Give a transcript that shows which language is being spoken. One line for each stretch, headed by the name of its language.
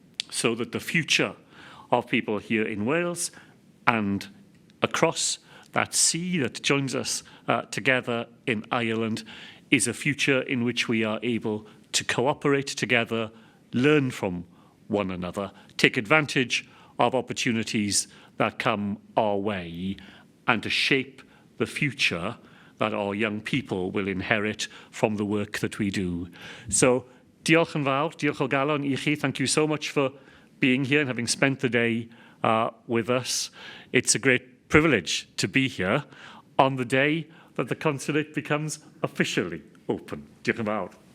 English: so that the future of people here in Wales and across that sea that joins us together in Ireland is a future in which we are able to cooperate together, learn from one another, take advantage of opportunities that come our way, and to shape the future that our young people will inherit from the work that we do. So,
Welsh: diolch yn fawr, diolch o galon I chi.
English: Thank you so much for being here and having spent the day with us. It's a great privilege to be here on the day that the consulate becomes officially open.
Welsh: Diolch yn fawr.